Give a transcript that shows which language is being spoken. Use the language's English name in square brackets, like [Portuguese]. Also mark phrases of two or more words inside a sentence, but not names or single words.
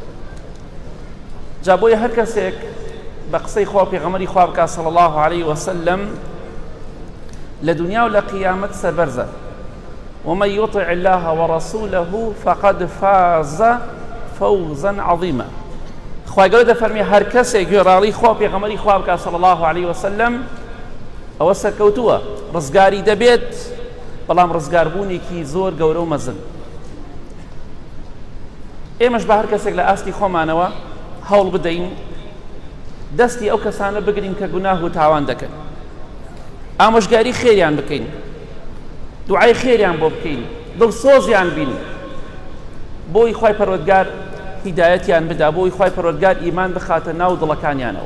[Central Kurdish] جا بۆیە هەر کەسێک بە قسەی خوا پێغەمبەری خوا بکات [Arabic] صلی الله علیه وسلم [Central Kurdish] لە دنیا و لە قیامەت سەربەرزە. [Arabic] ومن يطع الله ورسوله فقد فاز فوزا عظيما. [Central Kurdish] خوای گەورە دەفەرمێ هەر کەسێک گوێڕاڵی خوا پێغەمبەری خوا بکات [Arabic] صلی الله علیه وسلم [Central Kurdish] ئەوە سەرکەوتووە، ڕزگاری دەبێت، بەڵام ڕزگاربوونێکی زۆر گەورە و مەزن. ئێمەش بە هەر کەسێک لە ئاستی خۆمانەوە هەوڵ بدەین دەستی ئەو کەسانە بگرین کە گوناه و تاوان دەکەن، ئامۆژگاری خێریان بکەین، دوعای خێریان بۆ بکەین، دڵسۆزیان بین، بۆی خوای پەروەردگار هیدایەتیان بدا، بۆی خوای پەروەردگار ئیمان بخاتە ناو دڵەکانیانەوە.